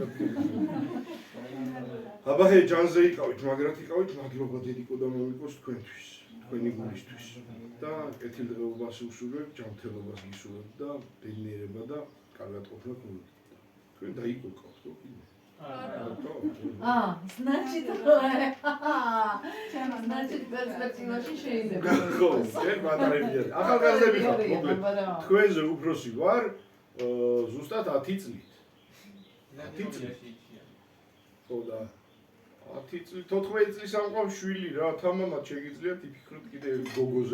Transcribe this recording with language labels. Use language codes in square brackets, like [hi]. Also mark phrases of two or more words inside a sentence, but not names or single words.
[ka] აბა ჰე ჯანზე იყავით მაგრად იყავით მადლობა დედიკო და მომიკოს თქვენთვის თქვენი გულისთვის და კეთილდღეობას უსურვებ ჯანმრთელობას გისურვებ და ბედნიერება და კარგად ყოფნა გულით თქვენ დაიკურყავთ ხო კიდე [ru] значит, значит, [ka] перспективაში შეიძლება. ხო, ჩვენ მატარებია. ახალგაზრდები ხართ, მოკლედ. თქვენზე უფროსი ვარ, ზუსტად 10 წლით. 10 წლით. ხო და 10 წლით 14 წლის ამ ყავს შვილი რა, თამამად შეგიძლიათ იფიქროთ კიდე გოგოზე.